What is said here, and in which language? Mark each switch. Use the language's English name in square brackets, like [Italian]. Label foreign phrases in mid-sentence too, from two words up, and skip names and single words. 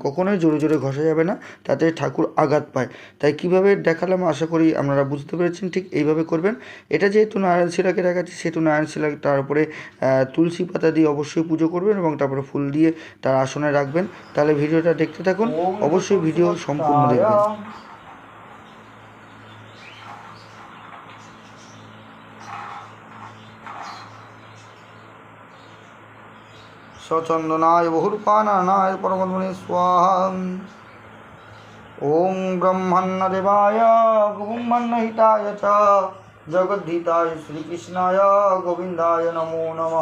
[Bangla] কখনোই জোরে জোরে ঘষা যাবে না, তাতে ঠাকুর আঘাত পায়। তাই কীভাবে দেখালাম, আশা করি আপনারা বুঝতে পেরেছেন। ঠিক এইভাবে করবেন। এটা যেহেতু নারায়ণ শিলাকে দেখাচ্ছি, সেহেতু নারায়ণ শিলা, তার উপরে তুলসী পাতা দিয়ে অবশ্যই পুজো করবেন এবং তারপরে ফুল দিয়ে তার আসনে রাখবেন। তাহলে ভিডিওটা দেখতে থাকুন, অবশ্যই ভিডিও সম্পূর্ণ দেখবেন। [Sanskrit] सचन्दनाय बहुरूपानाय परमद्मने स्वाहा। ॐ ब्रह्मण्यदेवाय ब्रह्मण्यहिताय च जगद्धिताय श्रीकृष्णाय गोविन्दाय नमो नमः।